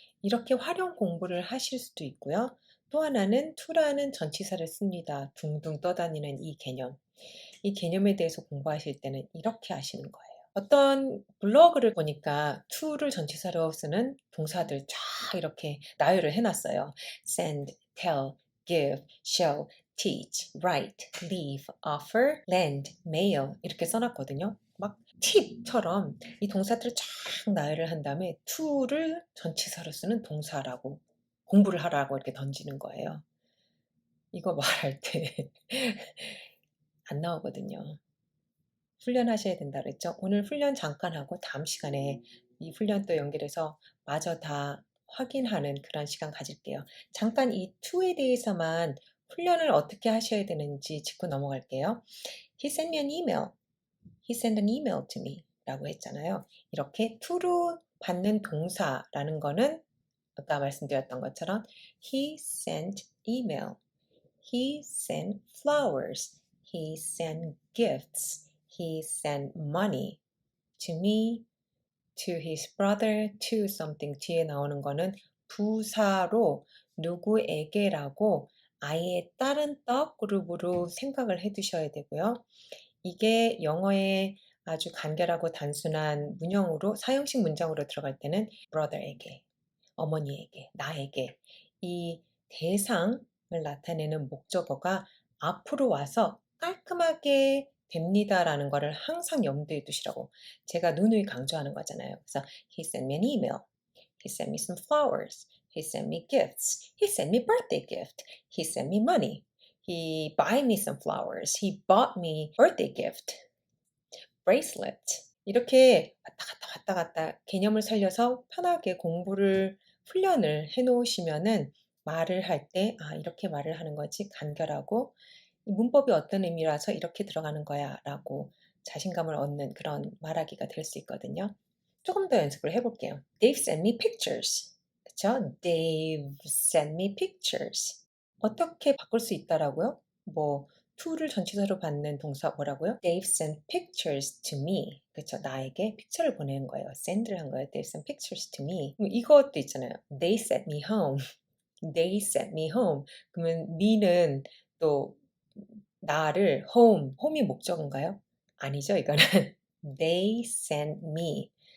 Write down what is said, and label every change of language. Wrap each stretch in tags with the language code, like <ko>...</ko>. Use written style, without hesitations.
<ko>이렇게 활용 공부를 하실 수도 있고요. 또 하나는 to라는 전치사를 씁니다. 둥둥 떠다니는 이 개념. 이 개념에 대해서 공부하실 때는 이렇게 하시는 거예요. 어떤 블로그를 보니까 to를 전치사로 쓰는 동사들 쫙 이렇게 나열을 해놨어요.</ko> <en>send, tell, give, show, teach, write, leave, offer, lend, mail</en> <ko>이렇게 써놨거든요. 막 팁처럼 이 동사들을 쫙 나열을 한 다음에 to를 전치사로 쓰는 동사라고 공부를 하라고 이렇게 던지는 거예요. 이거 말할 때 안 나오거든요. 훈련하셔야 된다 그랬죠. 오늘 훈련 잠깐 하고 다음 시간에 이 훈련 또 연결해서 마저 다 확인하는 그런 시간 가질게요. 잠깐 이 to에 대해서만 훈련을 어떻게 하셔야 되는지 짚고 넘어갈게요.</ko> <en>He sent me an email. He sent an email to me</en> <ko>라고 했잖아요. 이렇게 to로 받는 동사라는 거는 아까 말씀드렸던 것처럼</ko> <en>He sent email. He sent flowers. He sent gifts. He sent money to me, to his brother, to something.</en> <ko>뒤에 나오는 거는 부사로 누구에게라고 아예 다른 떡 그룹으로 생각을 해 두셔야 되고요. 이게 영어의 아주 간결하고 단순한 문형으로 사형식 문장으로 들어갈 때는 brother에게, 어머니에게, 나에게 이 대상을 나타내는 목적어가 앞으로 와서 깔끔하게 됩니다라는 거를 항상 염두에 두시라고 제가 누누이 강조하는 거잖아요. 그래서</ko> <en>he sent me an email. He sent me some flowers. He sent me gifts. He sent me birthday gift. He sent me money. He buy me some flowers. He bought me birthday gift. bracelet.</en> <ko>이렇게 왔다 갔다 개념을 살려서 편하게 공부를 훈련을 해 놓으시면은 말을 할 때 '아 이렇게 말을 하는 거지.' 간결하고 '이 문법이 어떤 의미라서 이렇게 들어가는 거야.'라고 자신감을 얻는 그런 말하기가 될 수 있거든요. 조금 더 연습을 해 볼게요.</ko> <en>They've sent me pictures.</en> <ko>그쵸?</ko> <en>They've sent me pictures.</en> <ko>어떻게 바꿀 수 있다라고요? 뭐 to를 전치사로 받는 동사 뭐라고요?</ko> <en>They've sent pictures to me.</en> <ko>그쵸? 나에게 픽처를 보내는 거예요. send를 한 거예요.</ko> <en>They've sent pictures to me.</en> <ko>이것도 있잖아요.</ko> <en>They sent me home. They sent me home.</en> <ko>그러면 me는 또 나를 home이 목적인가요? 아니죠. 이거는</ko> <en>they sent me.</en>